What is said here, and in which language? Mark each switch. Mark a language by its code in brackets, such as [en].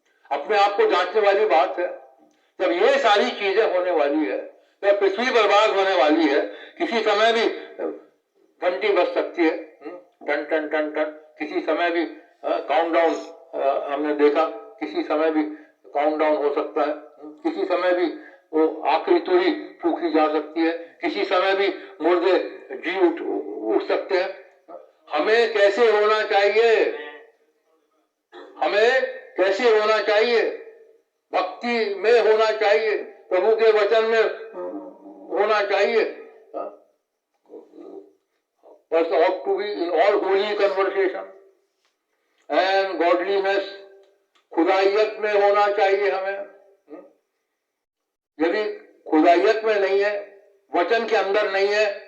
[hi] अपने आप को जांचने वाली बात है। जब ये सारी चीजें होने वाली है, जब पृथ्वी बर्बाद होने वाली है, किसी समय भी घंटी बज सकती है, टन टन टन टन, किसी समय भी काउंटडाउन, हमने देखा किसी समय भी काउंटडाउन हो सकता है, किसी समय भी वो आखिरी तुड़ी फूकी जा सकती है, किसी समय भी मुर्दे जी उठ सकते हैं। हमें कैसे होना चाहिए? हमें कैसे होना चाहिए? भक्ति में होना चाहिए, प्रभु के वचन में होना चाहिए। [en] But ought to be in all holy conversation and godliness, [hi] खुदाइयत में होना चाहिए हमें। यदि खुदाइयत में नहीं है, वचन के अंदर नहीं है,